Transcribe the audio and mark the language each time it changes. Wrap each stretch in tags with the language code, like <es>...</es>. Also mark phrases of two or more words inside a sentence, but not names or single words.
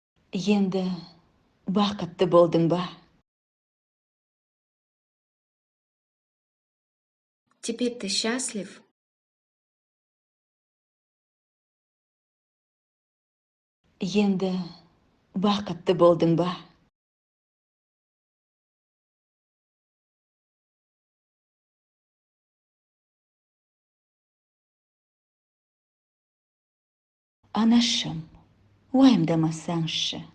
<kk>Енді бақытты болдың ба?</kk> <ru>Теперь ты счастлив?</ru> <kk>Енді бақытты болдың ба? Анашым, уайымдамасаңшы.</kk>